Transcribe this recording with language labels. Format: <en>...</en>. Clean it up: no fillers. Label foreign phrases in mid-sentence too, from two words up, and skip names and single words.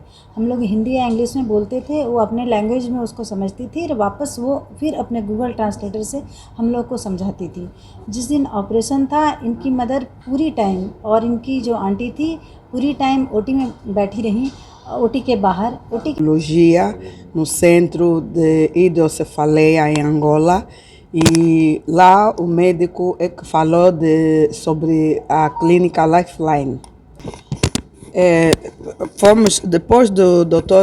<hi>हम लोग हिंदी या इंग्लिश में बोलते थे, वो अपने लैंग्वेज में उसको समझती थी और वापस वो फिर अपने गूगल ट्रांसलेटर से हम लोग को समझाती थी। जिस दिन ऑपरेशन था, इनकी मदर पूरी टाइम और इनकी जो आंटी थी पूरी टाइम ओटी में बैठी रहीं, ओटी के बाहर</hi> <pt>Cirurgia no Centro de Hidrocefaleia em Angola, e lá o médico é que falou sobre a clínica Lifeline. Depois do Dr.</pt>